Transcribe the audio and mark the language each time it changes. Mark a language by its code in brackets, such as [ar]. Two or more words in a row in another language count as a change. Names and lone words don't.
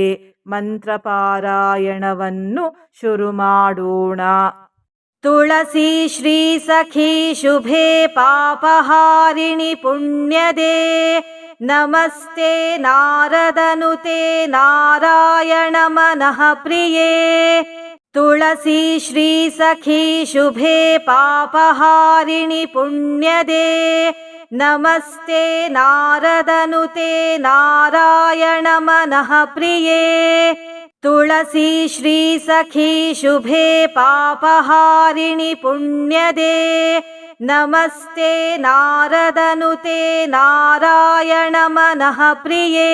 [kn] ಮಂತ್ರ ಪಾರಾಯಣವನ್ನು ಶುರು ಮಾಡೋಣ. [sa] ತುಳಸಿ ಶ್ರೀ ಸಖಿ ಶುಭೆ ಪಾಪಹಾರಿಣಿ ಪುಣ್ಯದೇ, ನಮಸ್ತೆ ನಾರದನುತೆ ನಾರಾಯಣ ಮನಃ ಪ್ರಿಯೇ. ತುಳಸಿ ಶ್ರೀ ಸಖಿ ಶುಭೆ ಪಾಪಹಾರಿಣಿ ಪುಣ್ಯದೇ, ನಮಸ್ತೆ ನಾರದನುತೆ ನಾರಾಯಣ ಮನಃ ಪ್ರಿಯೇ. ತುಳಸಿ ಶ್ರೀ ಸಖಿ ಶುಭೆ ಪಾಪಹಾರಿಣಿ ಪುಣ್ಯದೇ, ನಮಸ್ತೆ ನಾರದನುತೆ ನಾರಾಯಣ ಮನಃ ಪ್ರಿಯೇ.